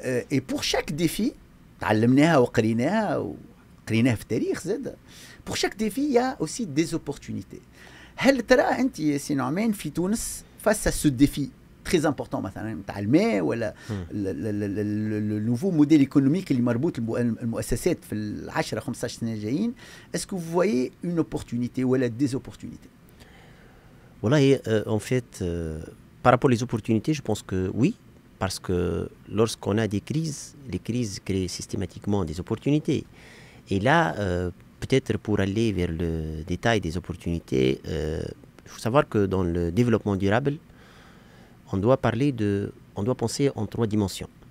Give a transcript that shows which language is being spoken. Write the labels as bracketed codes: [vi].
[fr] Et pour chaque défi [ar] تعلمناها وقريناها في التاريخ زاد. [fr] Pour chaque défi il y a aussi des opportunités. [ar] هل ترى انت سي نعمان في تونس [fr] face à ce défi très important [ar] مثلا نتاع الماء ولا النوفو موديل ايكونوميك اللي مربوط المؤسسات في ال10 15 سنه جايين، اسكو [fr] vous voyez une opportunité [ar] ولا [fr] des opportunités؟ والله en fait par rapport aux opportunités je pense que oui, parce que lorsqu'on a des crises, les crises créent systématiquement des opportunités. Et là peut-être pour aller vers le détail des opportunités, il faut savoir que dans le développement durable, on doit penser en 3 dimensions.